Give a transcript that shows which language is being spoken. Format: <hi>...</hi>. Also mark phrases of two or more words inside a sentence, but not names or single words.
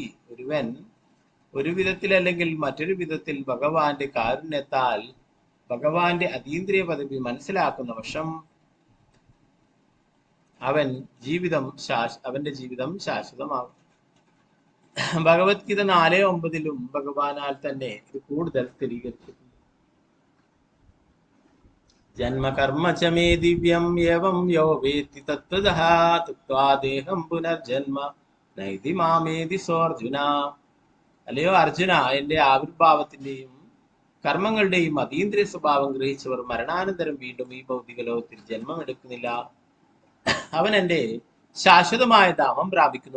<ml>ഒരുവൻ ഒരു വിധത്തിൽ അല്ലെങ്കിൽ മറ്റൊരു വിധത്തിൽ ഭഗവാന്റെ കാരുണ്യത്താൽ ഭഗവാന്റെ അതീന്ദ്രിയ പദവി മനസ്സിലാക്കുന്ന വർഷം അവന്റെ ജീവിതം ശാശ്വതമാകും. ഭഗവത്ഗീത 4:9 ഭഗവാനാൽ തന്നെ ഇത് കൂടുതൽ സ്ഥിരീകരിച്ചിട്ടുണ്ട്.</ml> <sa>ജന്മകർമ്മ ച മേ ദിവ്യം ഏവം യോ വേത്തി തത്വതഃ തത്വാ ദേഹം പുനർജന്മ നൈതി മാമേതി സോർജുന.</sa> <ml>അല്ലയോ അർജുന, എന്റെ ആവിർഭാവത്തിന്റെയും കർമ്മങ്ങളുടെയും അതീന്ദ്രിയ സ്വഭാവം ഗ്രഹിച്ചവർ മരണാനന്തരം വീണ്ടും ഈ ഭൗതിക ലോകത്തിൽ ജന്മമെടുക്കുന്നില്ല. അവൻ എന്റെ ശാശ്വതമായ ധാമം പ്രാപിക്കുന്നു.</ml>